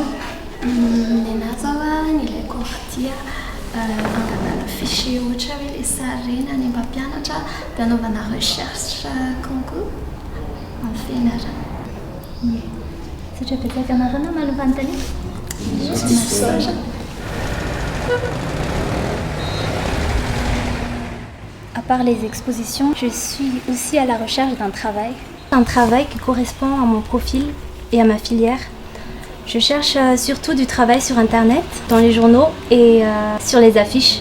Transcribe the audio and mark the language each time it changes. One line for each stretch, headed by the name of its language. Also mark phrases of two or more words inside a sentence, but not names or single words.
Malagasy: Nena zao ny ilaiko ordi angalana fichier ohatra hoe le sary reny any mpampianatra dia anaovana
French: recherche concours
Malagasy: amin'ny fianarana. Sotra betsaka anareo na malofantany? Masotra.
French: À part les expositions, je suis aussi à la recherche d'un travail. Un travail qui correspond à mon profil et à ma filière. Je cherche surtout du travail sur Internet, dans les journaux et sur les affiches.